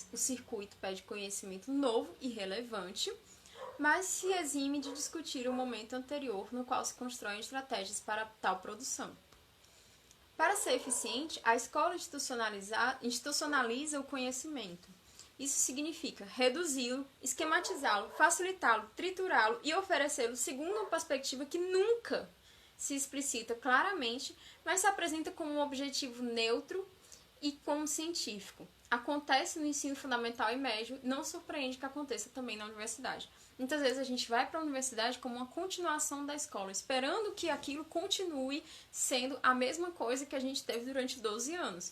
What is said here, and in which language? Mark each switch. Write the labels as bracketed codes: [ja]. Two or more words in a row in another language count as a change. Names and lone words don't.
[pt] O circuito pede conhecimento novo e relevante, mas se exime de discutir o momento anterior no qual se constroem estratégias para tal produção. Para ser eficiente, a escola institucionaliza o conhecimento. Isso significa reduzi-lo, esquematizá-lo, facilitá-lo, triturá-lo e oferecê-lo segundo uma perspectiva que nunca se explicita claramente, mas se apresenta como um objetivo neutro e como científico. Acontece no ensino fundamental e médio, não surpreende que aconteça também na universidade. Muitas vezes a gente vai para a universidade como uma continuação da escola, esperando que aquilo continue sendo a mesma coisa que a gente teve durante 12 anos.